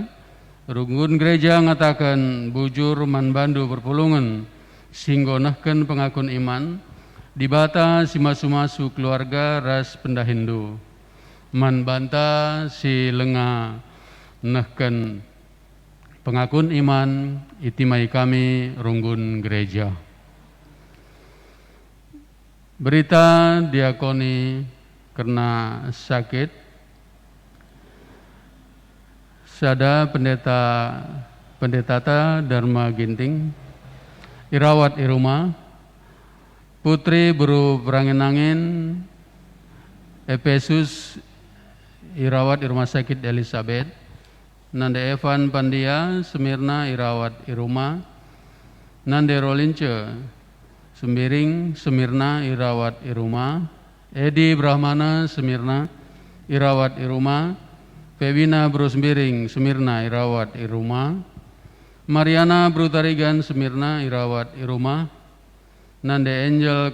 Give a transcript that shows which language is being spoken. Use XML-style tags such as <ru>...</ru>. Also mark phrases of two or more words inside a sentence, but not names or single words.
<btx>Runggun gereja ngatakan bujur man bandu perpulungan singgo nahken pengakun iman dibata si masu-masu keluarga ras pendahindu man banta si lenga nahken pengakun iman itimai kami runggun gereja. Berita diakoni karena sakit sada pendeta Dharma Ginting irawat di rumah putri buru perangin-angin Efesus irawat di rumah sakit Elizabeth nande Evan Pandia Semirna irawat di rumah nande Rolince Sembiring Semirna irawat di rumah Edi Brahmana Semirna irawat di rumah Pevina Bro Sembiring Semirna irawat di rumah Mariana Bro Tarigan Semirna irawat di rumah Nande Angel</btx>